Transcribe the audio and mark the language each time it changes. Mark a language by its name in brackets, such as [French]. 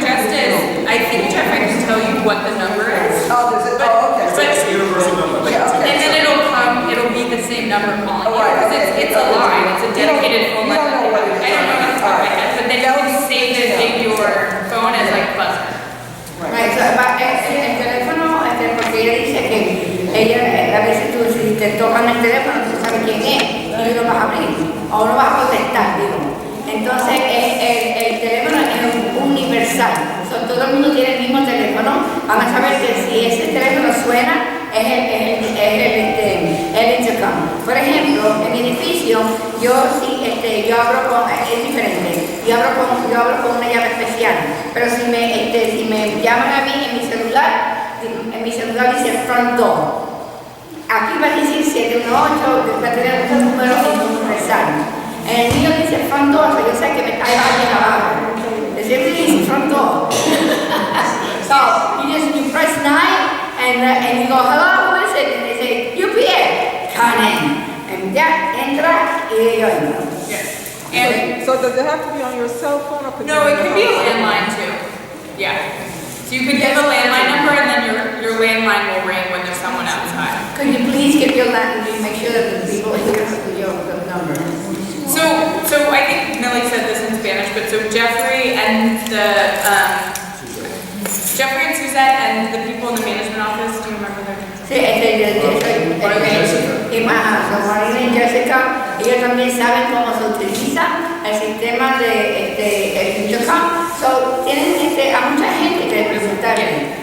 [English] suggest is, I think Jeffrey can tell you what the number is. Oh, does it? Oh, okay. But- Universal number. Yeah, okay. And then it'll be the same number calling you, right, because okay. it's a line, it's a dedicated phone you don't line. know what it is. I don't know off the top of my head, but then you can save it in your phone as like buzzer. Right, so, [Spanish] el teléfono, porque ella dice que a veces tú si te tocan el teléfono, tú sabes quién es y no vas a abrir o no vas a contestar, digo. Entonces el teléfono es universal, todo el mundo tiene el mismo teléfono, van a saber que si ese teléfono suena es el intercom. Por ejemplo, en mi edificio, yo abro con, es diferente, yo abro con una llave especial, pero si me llaman a mí en mi celular dice [English] front door. [Spanish] Aquí va a decir 718, va a tener muchos números universales. En el mío dice [English] front door, [Spanish] so yo sé que hay alguien abajo. [English] The same thing is front door. So you press 9 and you go, hello, who is it? And they say, UPS, come in. [Spanish] And ya entra y yo entro. [English] Yes. And So does it have to be on your cell phone or could no, it can be a landline too. Yeah. So you could give a landline number and then your landline will ring when there's someone outside. Could you please give your landline, make sure that the people hear the number? So I think Millie said this in Spanish, but so Jeffrey and Suzette and the people in the management office, do you remember their names? [Spanish] Sí, y más, como Marina y Jessica, ellos también saben cómo se utiliza el sistema de el intercom. So, tienen a mucha gente que preguntarle.